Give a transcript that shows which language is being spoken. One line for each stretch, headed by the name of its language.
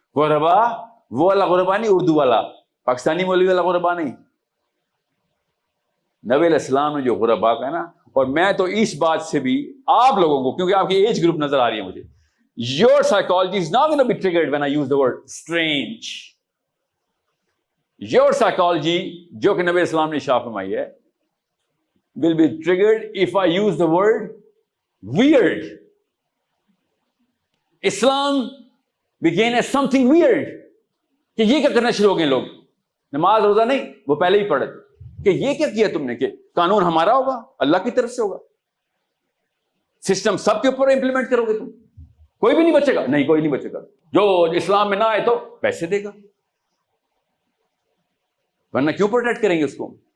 Urdu: غربا وہ والا غربا نہیں, اردو والا پاکستانی مولوی والا غربا نہیں. نبی علیہ السلام نے جو غربا کا ہے نا, اور میں تو اس بات سے بھی آپ لوگوں کو, کیونکہ آپ کی ایج گروپ نظر آ رہی ہے مجھے,
English: your psychology is not going to be triggered when I use the word strange. Your psychology
Urdu: جو کہ نبی علیہ السلام نے ارشاد فرمائی ہے
English: will be triggered if I use the word weird. Islam began as something weird.
Urdu: کہ یہ کیا کرنا شروع ہو گئے لوگ, نماز روزہ نہیں, وہ پہلے ہی پڑھے کہ یہ کیا کیا تم نے, کہ قانون ہمارا ہوگا, اللہ کی طرف سے ہوگا, سسٹم سب کے اوپر امپلیمنٹ کرو گے تم, کوئی بھی نہیں بچے گا. نہیں, کوئی نہیں بچے گا. جو اسلام میں نہ آئے تو پیسے دے گا, ورنہ کیوں پروٹیکٹ کریں گے اس کو.